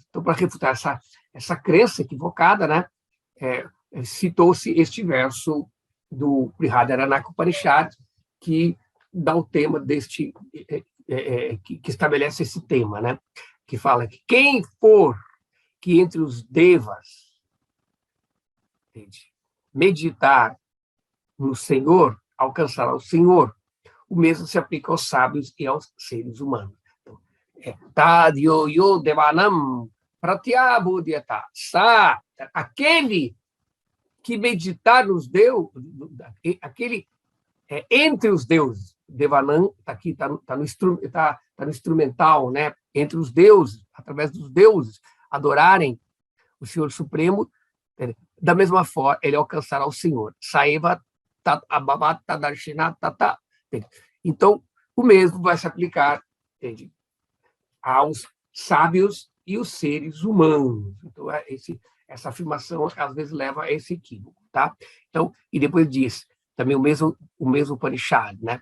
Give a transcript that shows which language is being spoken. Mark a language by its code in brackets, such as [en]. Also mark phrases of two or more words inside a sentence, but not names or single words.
[pt] Então, para refutar essa crença equivocada, né, citou-se este verso do Brihadaranyaka Upanishad, que dá o tema deste, que estabelece esse tema, né, que fala que quem for que entre os devas meditar no Senhor, alcançará o Senhor. O mesmo se aplica aos sábios e aos seres humanos. [sa] तद् यो देवानां प्रत्यबुध्यत. [pt] Aquele que meditar nos deuses, aquele entre os deuses, Devanam está aqui, está no instrumental, né? Entre os deuses, através dos deuses, adorarem o Senhor Supremo, da mesma forma, ele alcançará o Senhor. [sa] सैव तत् तदर्शिन तत. [pt] Então, o mesmo vai se aplicar, entende, aos sábios e os seres humanos. Então, essa afirmação, às vezes, leva a esse equívoco. tá? Então, e depois diz, também o mesmo Upanishad, né?